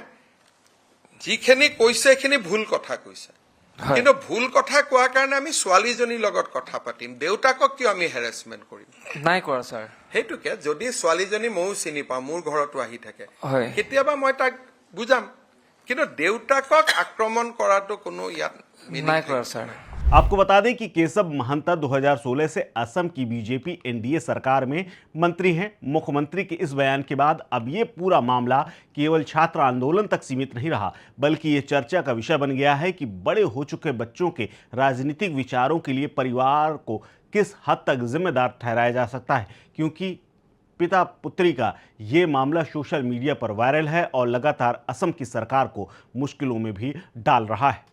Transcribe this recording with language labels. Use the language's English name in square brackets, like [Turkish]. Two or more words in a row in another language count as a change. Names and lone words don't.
[Assamese] যিখিনি কৈছে সেইখিনি ভুল কথা কৈছে, কিন্তু ভুল কথা কোৱাৰ কাৰণে আমি ছোৱালীজনীৰ লগত কথা পাতিম, দেউতাকক কিয় আমি হেৰেচমেণ্ট কৰিম? নাই কৰা ছাৰ। সেইটোকে যদি ছোৱালীজনী ময়ো চিনি পাওঁ, মোৰ ঘৰতো আহি থাকে, কেতিয়াবা মই তাক বুজাম, কিন্তু দেউতাকক আক্ৰমণ কৰাটো কোনো ইয়াত নাই কৰা ছাৰ। [Hindi] आपको बता दें कि केशव महंता 2016 से असम की बीजेपी एनडीए सरकार में मंत्री हैं। मुख्यमंत्री के इस बयान के बाद अब ये पूरा मामला केवल छात्र आंदोलन तक सीमित नहीं रहा, बल्कि ये चर्चा का विषय बन गया है कि बड़े हो चुके बच्चों के राजनीतिक विचारों के लिए परिवार को किस हद तक जिम्मेदार ठहराया जा सकता है, क्योंकि पिता पुत्री का ये मामला [English] social media [Hindi] पर वायरल है और लगातार असम की सरकार को मुश्किलों में भी डाल रहा है।